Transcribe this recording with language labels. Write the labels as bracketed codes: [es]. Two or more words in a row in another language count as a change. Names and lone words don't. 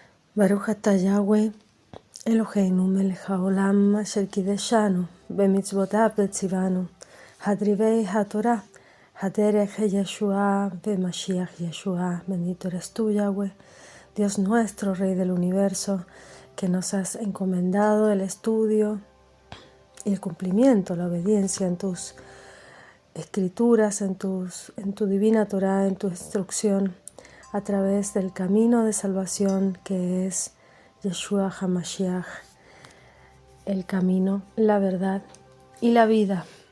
[he] ברוך אתה יהוה, אלוהינו מלך העולם, אשר קידשנו, במצוותיו וציוונו, הדריבי התורה, הדרך ישוע, במשיח ישוע. [es] Bendito eres tú, Yahweh, Dios nuestro, Rey del universo, que nos has encomendado el estudio y el cumplimiento, la obediencia en tus escrituras, en tu divina Torah, en tu instrucción, a través del camino de salvación que es [he] ישוע המשיח, [es] el camino, la verdad y la vida.